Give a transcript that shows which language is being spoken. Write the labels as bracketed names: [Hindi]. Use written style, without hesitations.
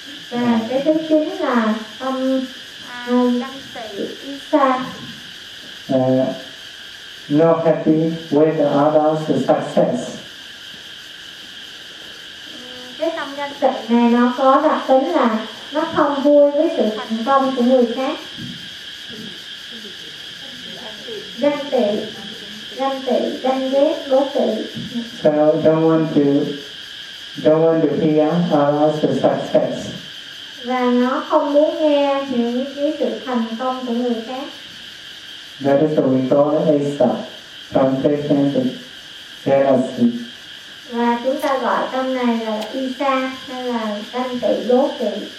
[Vietnamese] Và cái thứ 9 là tâm ganh tị, Esa. [English] Not happy with others' success. [Vietnamese] Cái tâm ganh tị này nó có đặc tính là nó không vui với sự thành công của người khác. Ganh tị, ganh tị, ganh ghét, đố kỵ. [English] So don't want to hear about the success. [Vietnamese] Và nó không muốn nghe những cái sự thành công của người khác. [English] That is what we call it, Asa, from patient to jealousy. [Vietnamese] Và chúng ta gọi tâm này là Isa, hay là ganh tị, đố kỵ.